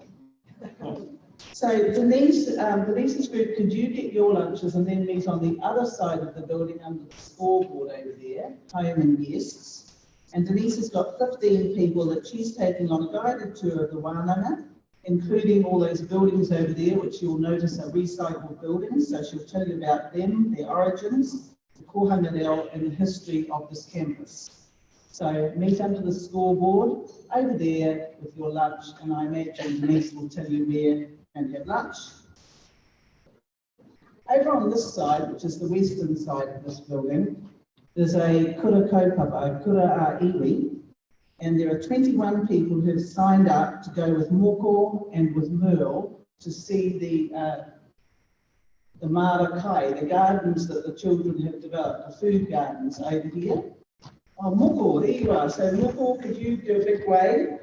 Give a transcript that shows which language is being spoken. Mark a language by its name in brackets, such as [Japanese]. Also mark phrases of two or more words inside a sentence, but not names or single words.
[English] So Denise's group, could you get your lunches and then meet on the other side of the building under the scoreboard over there, home and guests. And Denise has got 15 people that she's taking on a guided tour of the Wānanga, including all those buildings over there, which you'll notice are recycled buildings. So she'll tell you about them, their origins, the [Māori] kohanga reo, [English] and the history of this campus. So meet under the scoreboard over there with your lunch, and I imagine Denise will tell you where and have lunch. Over on this side, which is the western side of this building, there's a [Māori] kura kaupapa, kura iwi, [English] and there are 21 people who have signed up to go with Moko and with Merle to see the [Māori] Mara Kai, [English] the gardens that the children have developed, the food gardens over here. Oh, Moko, there you are. So Moko, could you do a big wave?